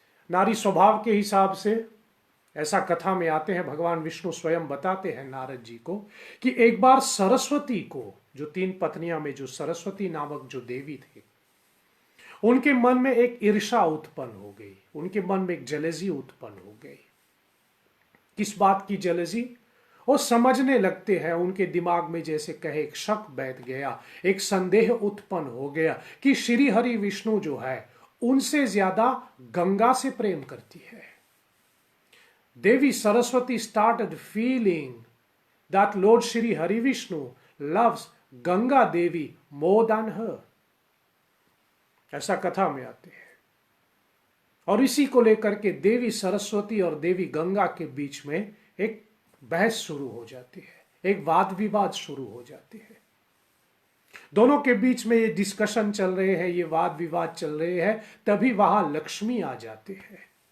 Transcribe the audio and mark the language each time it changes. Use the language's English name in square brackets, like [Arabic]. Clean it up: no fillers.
[Hindi] नारी स्वभाव के हिसाब से ऐसा कथा में आते हैं, भगवान विष्णु स्वयं बताते हैं नारद जी को कि एक बार सरस्वती को, जो 3 पत्नियां में जो सरस्वती नामक जो देवी थी, उनके मन में एक ईर्षा उत्पन्न हो गई, उनके मन में एक जलेसी उत्पन्न हो गई। किस बात की जलेसी? वो समझने लगते हैं, उनके दिमाग में जैसे कहे एक शक बैठ गया, एक संदेह उत्पन्न हो गया कि श्री हरि विष्णु जो है उनसे ज्यादा गंगा से प्रेम करती है। [English] Devi Saraswati started feeling that Lord Shri Hari Vishnu loves Ganga Devi more than her. [Hindi] ऐसा कथा में आते हैं। और इसी को लेकर के देवी सरस्वती और देवी गंगा के बीच में एक बहस शुरू हो जाती है, एक वाद विवाद शुरू हो जाती है। दोनों के बीच में ये डिस्कशन चल रहे हैं, ये वाद विवाद चल रहे हैं, तभी वहां लक्ष्मी आ जाते हैं।